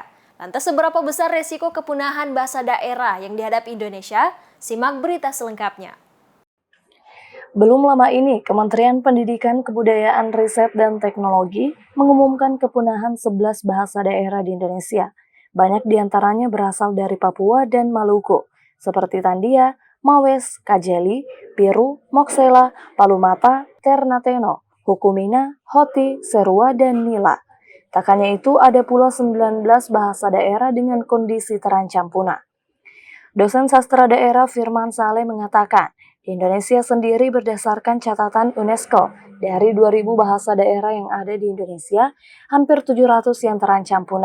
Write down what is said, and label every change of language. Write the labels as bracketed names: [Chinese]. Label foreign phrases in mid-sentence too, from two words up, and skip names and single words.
[Indonesian] Lantas seberapa besar resiko kepunahan bahasa daerah yang dihadapi Indonesia? Simak berita selengkapnya. Belum lama ini, Kementerian Pendidikan, Kebudayaan, Riset, dan Teknologi mengumumkan kepunahan 11 bahasa daerah di Indonesia. Banyak diantaranya berasal dari Papua dan Maluku, seperti Tandia, Mawes, Kajeli, Piru, Moksela, Palumata, Ternateno, Hukumina, Hoti, Serua, dan Nila. Tak hanya itu, ada pula 19 bahasa daerah dengan kondisi terancam punah. Dosen sastra daerah Firman Saleh mengatakan, di Indonesia sendiri berdasarkan catatan UNESCO, dari 2.000 bahasa daerah yang ada di Indonesia, hampir 700 yang terancam punah.